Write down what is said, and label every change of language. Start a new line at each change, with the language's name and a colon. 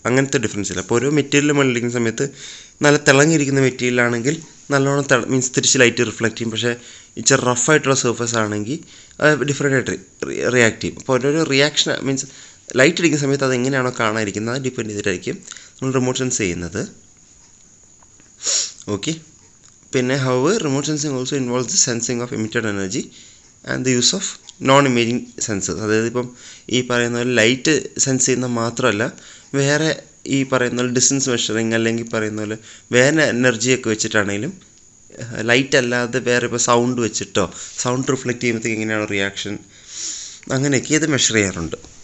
Malayalam: അങ്ങനത്തെ ഡിഫറൻസ് ഇല്ല. അപ്പോൾ ഓരോ മെറ്റീരിയലിൻ്റെ മുകളിൽ അടിക്കുന്ന സമയത്ത് നല്ല തിളങ്ങിയിരിക്കുന്ന മെറ്റീരിയലാണെങ്കിൽ നല്ലോണം മീൻസ് തിരിച്ച് ലൈറ്റ് റിഫ്ലക്റ്റ് ചെയ്യും. പക്ഷേ ഇച്ചിരി റഫായിട്ടുള്ള സർഫസ് ആണെങ്കിൽ ഡിഫറെൻ്റ് ആയിട്ട് റിയാക്ട് ചെയ്യും. അപ്പോൾ ഓരോരോ റിയാക്ഷൻ മീൻസ് ലൈറ്റ് അടിക്കുന്ന സമയത്ത് അത് എങ്ങനെയാണോ കാണാതിരിക്കുന്നത് അത് ഡിപ്പെൻഡ് ചെയ്തിട്ടായിരിക്കും നമ്മൾ റിമോട്ട് സെൻസ് ചെയ്യുന്നത്. ഓക്കെ.
English: പിന്നെ however remote sensing also involves the sensing of emitted energy and the use of non imaging sensors.
Malayalam: അതായത് ഇപ്പം ഈ പറയുന്ന പോലെ ലൈറ്റ് സെൻസ് ചെയ്യുന്ന മാത്രമല്ല, വേറെ ഈ പറയുന്ന പോലെ ഡിസ്റ്റൻസ് മെഷറിങ് അല്ലെങ്കിൽ പറയുന്ന പോലെ വേറെ എനർജിയൊക്കെ വെച്ചിട്ടാണെങ്കിലും, ലൈറ്റ് അല്ലാതെ വേറെ ഇപ്പോൾ സൗണ്ട് വെച്ചിട്ടോ സൗണ്ട് റിഫ്ലക്റ്റ് ചെയ്യുമ്പോഴത്തേക്ക് എങ്ങനെയാണ് റിയാക്ഷൻ, അങ്ങനെയൊക്കെ ഇത് മെഷർ ചെയ്യാറുണ്ട്.